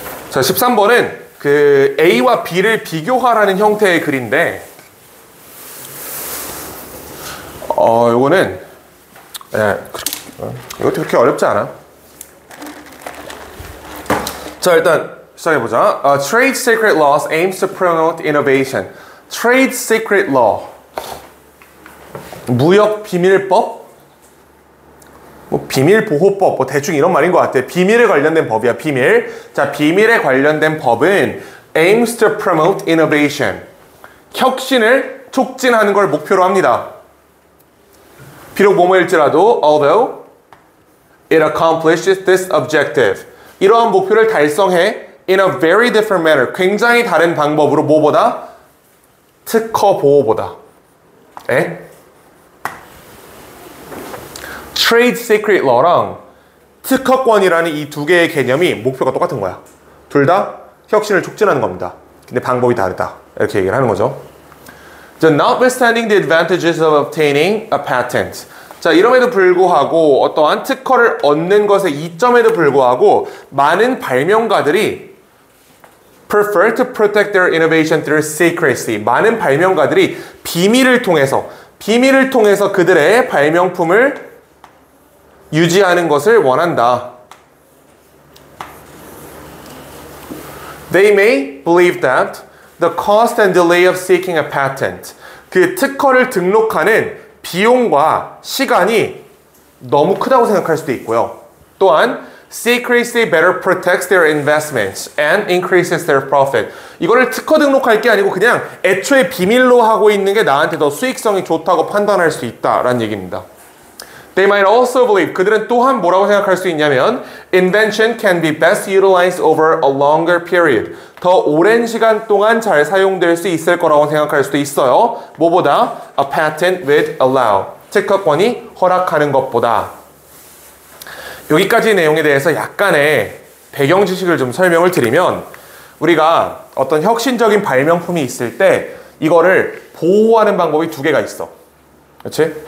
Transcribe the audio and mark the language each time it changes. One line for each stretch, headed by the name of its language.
Korean: 자, 13번은 그 A와 B를 비교하라는 형태의 글인데, 요거는, 이것도 그렇게 어렵지 않아. 자, 일단 시작해보자.
English: Trade Secret Laws aims to promote innovation.
Korean: Trade Secret Law. 무역 비밀법? 뭐 비밀보호법, 뭐 대충 이런 말인 것 같아. 비밀에 관련된 법이야, 비밀. 자, 비밀에 관련된 법은
English: aims to promote innovation.
Korean: 혁신을 촉진하는 걸 목표로 합니다. 비록 뭐뭐일지라도
English: although it accomplishes this objective.
Korean: 이러한 목표를 달성해
English: in a very different manner.
Korean: 굉장히 다른 방법으로 뭐보다? 특허 보호보다. 에? Trade Secret Law랑 특허권이라는 이 두 개의 개념이 목표가 똑같은 거야. 둘 다 혁신을 촉진하는 겁니다. 근데 방법이 다르다. 이렇게 얘기를 하는 거죠.
English: So, notwithstanding the advantages of obtaining a patent.
Korean: 자, 이럼에도 불구하고 어떠한 특허를 얻는 것의 이점에도 불구하고 많은 발명가들이
English: prefer to protect their innovation through secrecy.
Korean: 많은 발명가들이 비밀을 통해서 그들의 발명품을 유지하는 것을 원한다.
English: They may believe that the cost and delay of seeking a patent.
Korean: 그 특허를 등록하는 비용과 시간이 너무 크다고 생각할 수도 있고요. 또한
English: secrecy better protects their investments and increases their profit.
Korean: 이거를 특허 등록할 게 아니고 그냥 애초에 비밀로 하고 있는 게 나한테 더 수익성이 좋다고 판단할 수 있다라는 얘기입니다.
English: They might also believe,
Korean: 그들은 또한 뭐라고 생각할 수 있냐면
English: invention can be best utilized over a longer period.
Korean: 더 오랜 시간 동안 잘 사용될 수 있을 거라고 생각할 수도 있어요. 뭐보다?
English: A patent would allow.
Korean: 특허권이 허락하는 것보다. 여기까지 내용에 대해서 약간의 배경 지식을 좀 설명을 드리면 우리가 어떤 혁신적인 발명품이 있을 때 이거를 보호하는 방법이 두 개가 있어. 그렇지?